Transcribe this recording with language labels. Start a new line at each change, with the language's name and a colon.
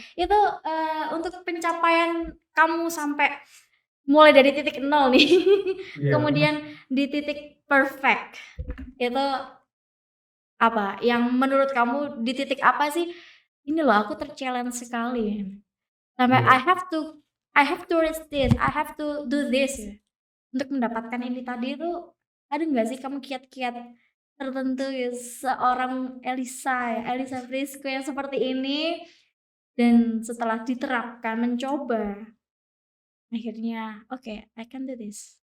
Indonesian: Itu, untuk pencapaian kamu sampai mulai dari titik nol nih, iya, kemudian di titik perfect, itu apa? Yang menurut kamu di titik apa sih, "Ini loh aku ter-challenge sekali, sampai iya,
English: I have to reach this, I have to do this," ya.
Indonesian: Untuk mendapatkan ini tadi itu, ada nggak sih kamu kiat-kiat tertentu ya seorang Elisa Prisco yang seperti ini, dan setelah diterapkan, mencoba, akhirnya, "Oke,
English: I can do this."